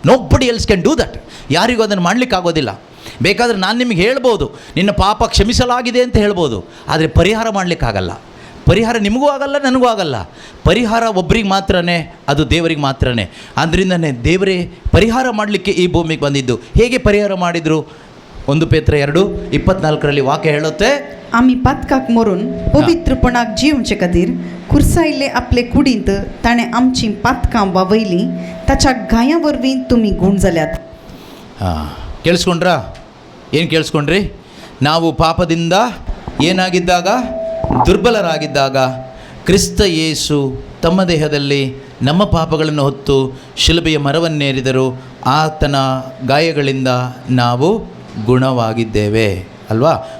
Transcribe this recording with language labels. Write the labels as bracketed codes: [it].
[en] Nobody else can do that. [kn] ಯಾರಿಗೂ ಅದನ್ನು ಮಾಡಲಿಕ್ಕೆ ಆಗೋದಿಲ್ಲ. ಬೇಕಾದರೆ ನಾನು ನಿಮಗೆ ಹೇಳ್ಬೋದು, ನಿನ್ನ ಪಾಪ ಕ್ಷಮಿಸಲಾಗಿದೆ ಅಂತ ಹೇಳ್ಬೋದು, ಆದರೆ ಪರಿಹಾರ ಮಾಡಲಿಕ್ಕಾಗಲ್ಲ. ಪರಿಹಾರ ನಿಮಗೂ ಆಗಲ್ಲ, ನನಗೂ ಆಗಲ್ಲ. ಪರಿಹಾರ ಒಬ್ಬರಿಗೆ ಮಾತ್ರನೇ, ಅದು ದೇವರಿಗೆ ಮಾತ್ರನೇ. ಆದ್ದರಿಂದನೇ ದೇವರೇ ಪರಿಹಾರ ಮಾಡಲಿಕ್ಕೆ ಈ ಭೂಮಿಗೆ ಬಂದಿದ್ದು. ಹೇಗೆ ಪರಿಹಾರ ಮಾಡಿದರು? 1 ಪೇತ್ರ 2:24 ವಾಕ್ಯ ಹೇಳುತ್ತೆ, [gom] आम्ही पातकाक मरून पवित्रपणाक जीवचे खातीर खुर्सायिल्ले आपले कुडींत ताणें आमची पातकां वावयलीं, ताच्या गाया वरवीं तुमी गूण जाल्यात. [kn] ಹಾಂ, ಕೇಳಿಸ್ಕೊಂಡ್ರಾ? ಏನು ಕೇಳಿಸ್ಕೊಂಡ್ರಿ? ನಾವು ಪಾಪದಿಂದ ಏನಾಗಿದ್ದಾಗ, ದುರ್ಬಲರಾಗಿದ್ದಾಗ ಕ್ರಿಸ್ತ ಯೇಸು ತಮ್ಮ ದೇಹದಲ್ಲಿ ನಮ್ಮ ಪಾಪಗಳನ್ನು ಹೊತ್ತು ಶಿಲುಬೆಯ ಮರವನ್ನೇರಿದರು. ಆತನ ಗಾಯಗಳಿಂದ ನಾವು ಗುಣವಾಗಿದ್ದೇವೆ ಅಲ್ವಾ?